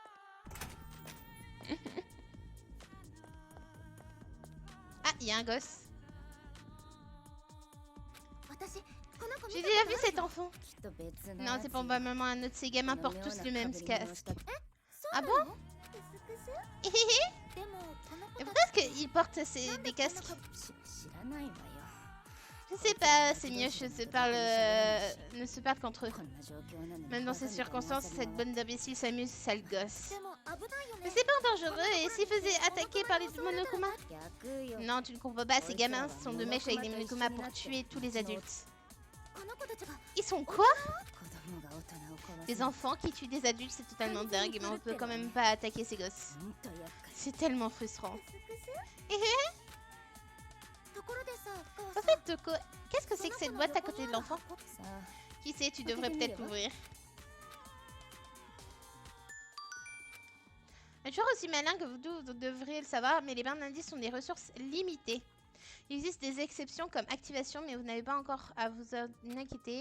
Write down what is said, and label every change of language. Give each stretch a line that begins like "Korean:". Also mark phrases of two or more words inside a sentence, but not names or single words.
French: Ah, il y a un gosse.
Japanese: 私この子見
French: J'ai
Japanese: た
French: déjà
Japanese: こ
French: vu
Japanese: とある
French: cet enfant.
Japanese: きっと別の
French: Non,
Japanese: や
French: c'est
Japanese: つ
French: probablement un autre. Ces gamins portent tous le même casque.
Japanese: そう
French: Ah
Japanese: な
French: bon
Japanese: の？クスクス
French: Et
Japanese: でもこの子
French: pourquoi est-ce qu'ils portent des casques?
Japanese: 知らないわよ
French: Je sais pas, ces mioches ne se parlent qu'entre eux.
Japanese: こんな状況なのに
French: Même dans ces
Japanese: バカみたいに
French: circonstances,
Japanese: 遊び
French: cette
Japanese: 回
French: bande d'imbéciles s'amuse, sale gosse.
Japanese: でも危ないよ
French: Mais
Japanese: ね。
French: c'est pas dangereux, et s'ils faisaient attaquer par les monokumas?
Japanese: 逆よ
French: Non, tu ne comprends pas, ces gamins sont de mèche avec des monokumas pour tuer tous les adultes.
Japanese: この子たちが
French: Ils sont quoi?
Japanese: 子供が大人を殺す
French: Des enfants qui tuent des adultes, c'est totalement dingue, mais on peut quand même pas attaquer ces gosses.
Japanese: ほんと厄介
French: C'est tellement frustrant.
Japanese: クスクス ところでさ、深
French: En
Japanese: 川さん
French: fait, Toko, qu'est-ce que c'est que cette boîte à côté de l'enfant?
Japanese: さあ
French: Qui sait, tu devrais peut-être l'ouvrir. Un joueur aussi malin que vous devriez le savoir, mais les barres d'indices sont des ressources limitées. Il existe des exceptions comme activation, mais vous n'avez pas encore à vous en inquiéter.